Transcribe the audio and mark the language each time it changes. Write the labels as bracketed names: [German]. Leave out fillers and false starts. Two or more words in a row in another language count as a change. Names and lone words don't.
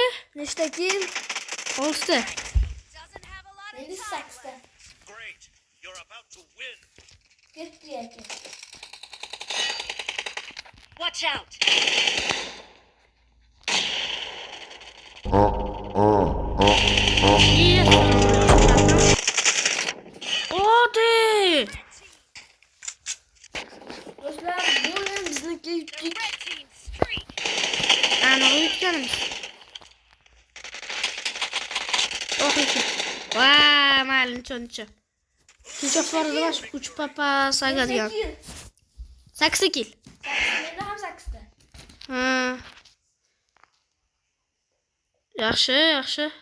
[Uzbek] Nechta kill? 6 ta. Endi 8ta. [English] Great. You're about to win. [Uzbek] Ketdi aka. [English] Watch out! [Uzbek] Odi. Do'stlar, bu o'yin bizniki yutdik. [English] Red team streak! [Uzbek] Ana o'tganimiz. Oxirgi. Vay, mayli, nicho. Tinchoq forida bosh kuch papa sagadigan. 8 kill. Menda ham 8ta. Ha. Yaxshi.